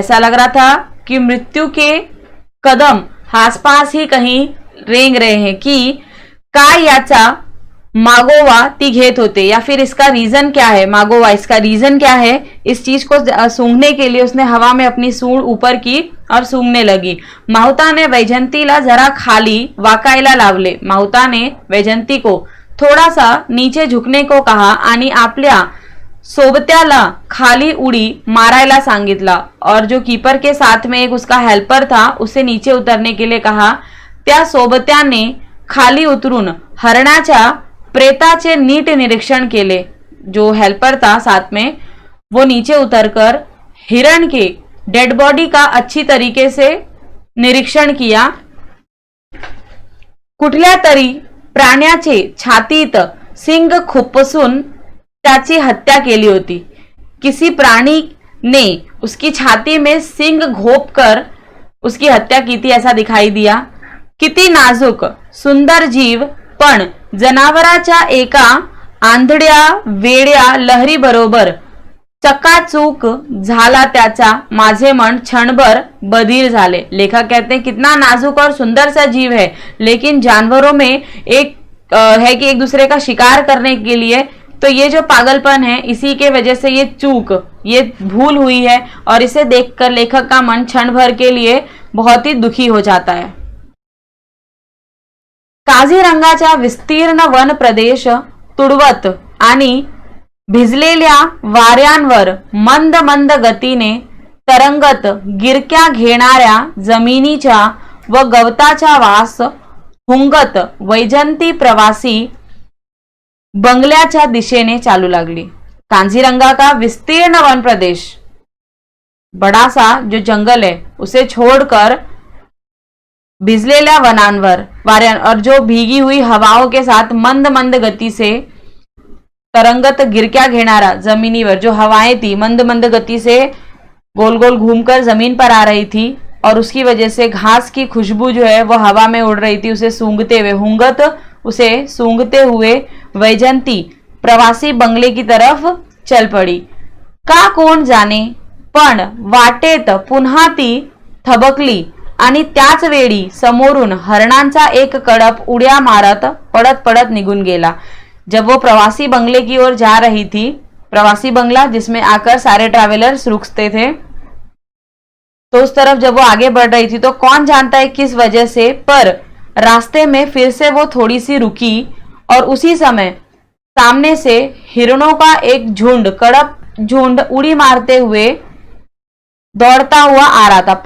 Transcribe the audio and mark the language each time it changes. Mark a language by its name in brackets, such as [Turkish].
[Hindi] ऐसा लग रहा था कि मृत्यु के कदम आसपास ही कहीं रेंग रहे हैं कि [Marathi] काय याचा मागोवा ती घेत होते [Hindi] या फिर इसका रीजन क्या है, मागोवा इसका रीजन क्या है। इस चीज को सूंघने के लिए उसने हवा में अपनी सूंड ऊपर की और सूंघने लगी। [Marathi] माहुताने वैजंतीला जरा खाली वाकायला लावले। [Hindi] माहुताने वैजंती को थोड़ा सा नीचे झुकने को कहा [Marathi] आणि आपल्या सोबत्याला खाली उडी मारायला सांगितला [Hindi] और जो कीपर के साथ में एक उसका हेल्पर था उसे नीचे उतरने के लिए कहा। [Marathi] त्या सोबत्याने खाली उतरून हरणाच्या प्रेताचे नीट निरीक्षण केले। [Hindi] जो हेल्पर था साथ में वो नीचे उतरकर हिरण के डेड बॉडी का अच्छी तरीके से निरीक्षण किया। [Marathi] कुठल्या तरी प्राण्याचे छातीत सिंग खुपसून त्याची हत्या केली होती। [Hindi] किसी प्राणी ने उसकी छाती में सिंग घोपकर उसकी हत्या की थी ऐसा दिखाई दिया। [Marathi] किती नाजूक सुंदर जीव पण जनावराच्या एका आंधळ्या वेड्या लहरी बरोबर चकाचूक झाला त्याचा माझे मन क्षणभर बधीर झाले। [Hindi] लेखक कहते हैं कितना नाजुक और सुंदर सा जीव है लेकिन जानवरों में एक है कि एक दूसरे का शिकार करने के लिए, तो ये जो पागलपन है इसी के वजह से ये चूक ये भूल हुई है और इसे देखकर लेखक का मन क्षण भर के लिए बहुत ही दुखी हो जाता है। [Marathi] काझीरंगाचा विस्तीर्ण वन प्रदेश तुडवत आणि भिजलेल्या वाऱ्यांवर मंद मंद गतीने तरंगत गिरक्या घेणाऱ्या जमिनीच्या व गवताचा वास हुंगत वैजंती प्रवासी बंगल्याच्या दिशेने चालू लागली। [Hindi] कांजीरंगा का विस्तीर्ण वन प्रदेश, बड़ा सा जो जंगल है उसे छोड़कर [Marathi] भिजलेल्या वनांवर वाऱ्यां [Hindi] और जो भीगी हुई हवाओं के साथ मंद मंद गति से [Marathi] तरंगत गिरक्या घेनारा जमीनीवर [Hindi] जो हवाएं थी मंद मंद गति से गोल गोल घूमकर जमीन पर आ रही थी और उसकी वजह से घास की खुशबू जो है वो हवा में उड़ रही थी। उसे सूंघते हुए हुंगत उसे सूंघते हुए वैजंती प्रवासी बंगले की तरफ चल पड़ी। [Marathi] का कोण जाने पण वाटेत पुन्हा ती थबकली आणि त्याच वेळी समोरून हरणांचा एक कड़प उड्या मारत पड़त पड़त निगुन गेला। [Hindi] जब वो प्रवासी बंगले की ओर जा रही थी, प्रवासी बंगला जिसमें आकर सारे ट्रैवलर्स रुकते थे, तो उस तरफ जब वो आगे बढ़ रही थी तो कौन जानता है किस वजह से, पर रास्ते में फिर से वो थोड़ी सी रुकी और उसी समय सामने से हिरणों का एक झुंड कड़प झुंड उड़ी मारते हुए दौड़ता हुआ आ रहा था।